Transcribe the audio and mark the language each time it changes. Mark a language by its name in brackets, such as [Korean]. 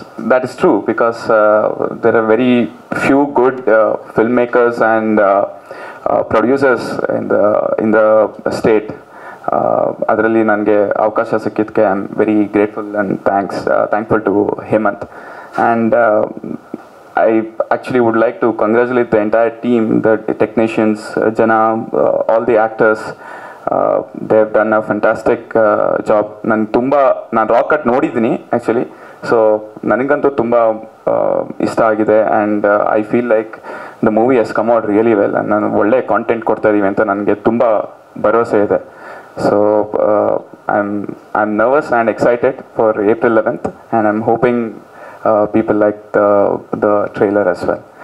[English] That is true because there are very few good filmmakers and producers in the state. [Kannada] ಅದರಲ್ಲಿ ನನಗೆ ಅವಕಾಶ ಸಿಕ್ಕಿದ್ದಕ್ಕೆ [English] I am very grateful and thankful to Hemant. And I actually would like to congratulate the entire team, the technicians, Jana, all the actors. They have done a fantastic job. [Kannada] ನಾನು rock cut ನೋಡಿದ್ದೀನಿ actually, so ನನಗಂತೂ ತುಂಬ ಇಷ್ಟ ಆಗಿದೆ. [English] And I feel like the movie has come out really well. [Kannada] ನಾನು ಒಳ್ಳೆ content ಕೊಡ್ತಾ ಇದ್ದೀವಿ ಅಂತ ನನಗೆ ತುಂಬ ಭರವಸೆ ಇದೆ. [English] So I am nervous and excited for April 11th and I'm hoping people like the trailer as well.